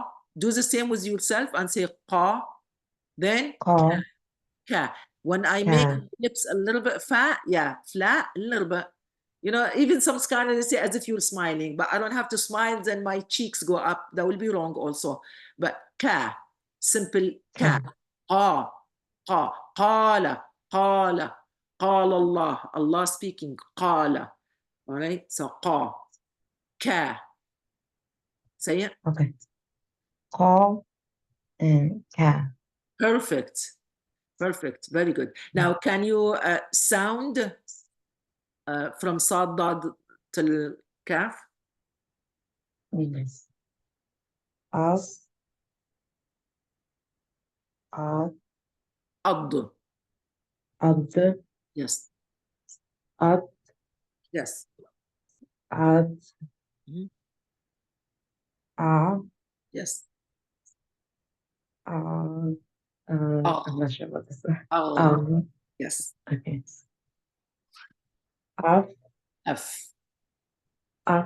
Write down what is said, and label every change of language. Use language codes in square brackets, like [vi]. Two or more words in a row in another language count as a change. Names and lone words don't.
[en] Do the same with yourself and say qa. Then Qa. ka. When I Ka. make lips a little bit fat, yeah, flat, a little bit. You know, even some scholars say as if you're smiling, but I don't have to smile, then my cheeks go up. That will be wrong also. But ka, simple ka. [ar] Qa, qa, qala, qala, qala Allah. [en] Allah speaking, qala. All right, so qa, ka. Say it. Okay. Qa and ka. Perfect. Perfect. Very good. Now, can you sound from Sad, Dad till Kaf? Yes. As. Ad. Ad. Ad. Yes. Ad. Yes. Ad. Mhm. A. Yes. I'm not sure about this. Yes. Okay. Af. F. Af.